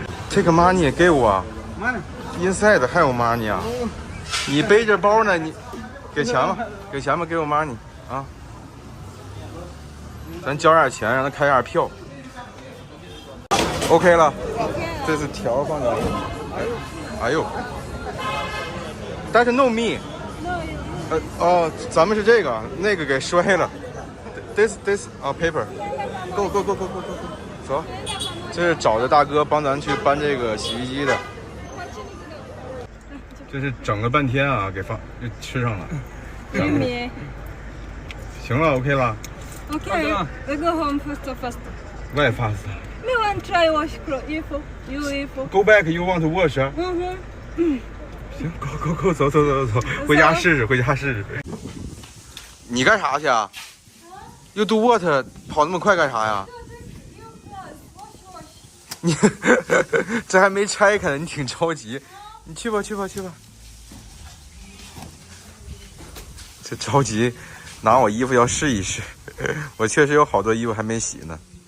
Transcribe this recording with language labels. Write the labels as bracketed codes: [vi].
[en] Take money [zh] 给我 [en] ，inside [zh] 还有 [en] money 啊？ [zh] 你背着包呢，你给钱吧，给我 [en] money [zh] 啊！咱交点钱，让他开下票。OK 了，这是条放这里。哎呦，但是 [en] no me。 [zh] 咱们是这个，那个给摔了。 [en] This paper，go， [zh] 走。这是找的大哥帮咱去搬这个洗衣机的，这是整了半天啊，给就吃上了。行了 ，OK 了。 [en] Okay, we go home first. Why fast? Me want try wash clothes. You. Go back. You want to wash? [zh] 行， [en] go， [zh] 走，回家试试。你干啥去啊？ [en] You do what？ [zh] 跑那么快干啥呀？你这还没拆开呢，你挺着急。你去吧。这着急，拿我衣服要试一试。我确实有好多衣服还没洗呢。